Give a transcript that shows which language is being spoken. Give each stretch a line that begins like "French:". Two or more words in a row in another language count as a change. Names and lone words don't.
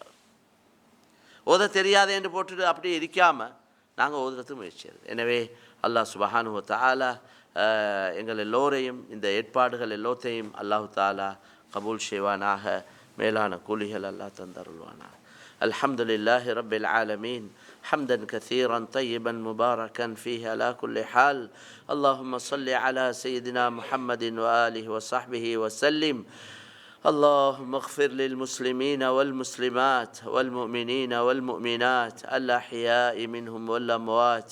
Tamil: அவர் ஓத தெரியாத என்று போட்டுட்டு அப்படியே இருக்காமல் நாங்கள் ஓதுறதுக்கு முயற்சி செய்கிறது. எனவே
Arabic: الله سبحانه وتعالى
Tamil: எங்கள் எல்லோரையும் இந்த ஏற்பாடுகள் எல்லாத்தையும்
Arabic: الله تعالى
Tamil: கபூல் செய்வானாக. மேலான கூலிகள் அல்லாஹ் தந்தருள்வானாக.
Arabic: الحمد لله رب العالمين حمدا كثيرا طيبا مباركا فيه على كل حال. اللهم صل على سيدنا محمد وآله وصحبه وسلم. اللهم اغفر للمسلمين والمسلمات والمؤمنين والمؤمنات الأحياء منهم والأموات.